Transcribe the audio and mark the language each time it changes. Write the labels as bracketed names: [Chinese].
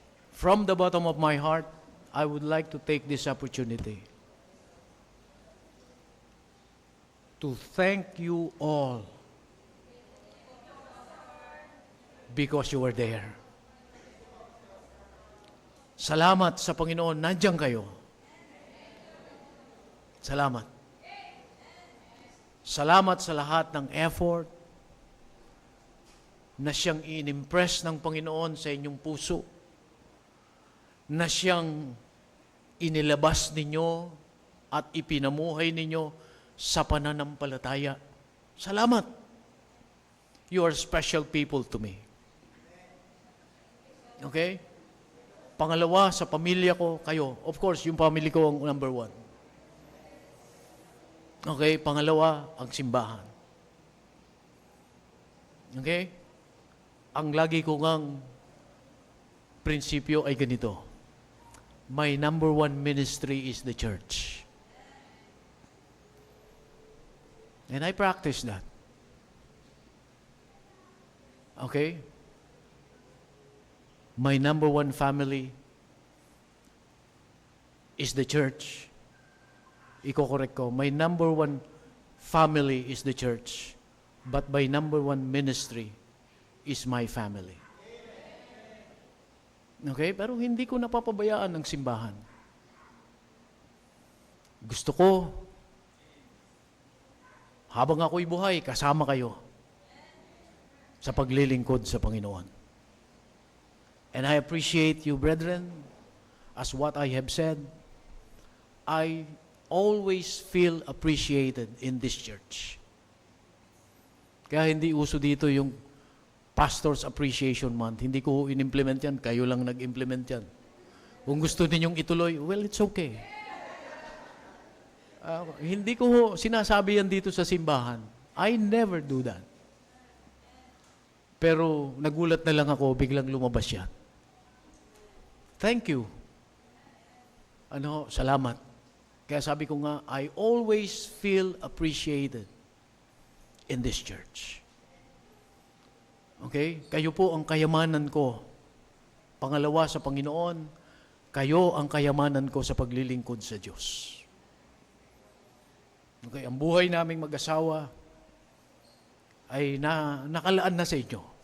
[English] From the bottom of my heart, I would like to take this opportunity to thank you all because you were there. [Filipino] Salamat sa Panginoon, nandiyan kayo. Salamat. Salamat sa lahat ng effort na siyang inimpress ng Panginoon sa inyong puso, na siyang inilabas ninyo at ipinamuhay ninyo sa pananampalataya. Salamat. [English] You are special people to me. [Filipino] Okay? Pangalawa, sa pamilya ko, kayo. [English] Of course, yung family ko ang number one. Okay? [Filipino] Pangalawa, ang simbahan. [English] Okay? [Filipino] Ang lagi ko ngang prinsipyo ay ganito. [English] My number one ministry is the church. And I practice that. Okay? My number one family is the church. [Filipino] Iko-correct ko. [English] My number one family is the church. But my number one ministry is my family. Okay? [Filipino] Pero hindi ko napapabayaan ang simbahan. Gusto ko, habang ako'y buhay, kasama kayo sa paglilingkod sa Panginoon. [English] And I appreciate you, brethren, as what I have said. I always feel appreciated in this church. [Filipino] Kaya hindi uso dito yung Pastor's Appreciation Month. Hindi ko in-implement yan. Kayo lang nag-implement yan. Kung gusto ninyong ituloy, [English] well, it's okay. [Filipino] Hindi ko sinasabi yan dito sa simbahan. [English] I never do that. [Filipino] Pero nagulat na lang ako, biglang lumabas yan. [English] Thank you. [Filipino] Salamat. Kaya sabi ko nga, [English] I always feel appreciated in this church. Okay? [Filipino] Kayo po ang kayamanan ko. Pangalawa sa Panginoon, kayo ang kayamanan ko sa paglilingkod sa Diyos. Okay, ang buhay naming mag-asawa ay nakalaan na sa inyo.